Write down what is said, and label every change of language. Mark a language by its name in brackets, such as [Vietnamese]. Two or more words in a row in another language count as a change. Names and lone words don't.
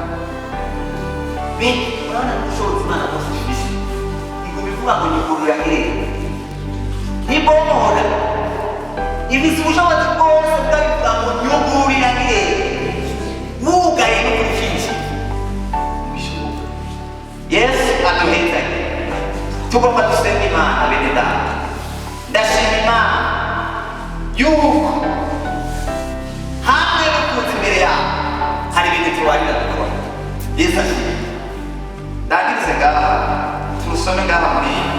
[Rundi] bene urabona n'ubushobozi Imana bwose ifise iguma ivuga ngo nyugurura irembo ntibomora ifise ubushobozi bwose bwabivuga ngo nyugurura irembo wugaye no kuri kinshi bishoboka Yesu aduhezanye tugomba dusenga Imana bene data ndashima Imana yuko hamwe no kuza imbere yawe hari ibintu tubarira dukora Yesu ashimwe ndangirize ngaha tumusome ngaha muri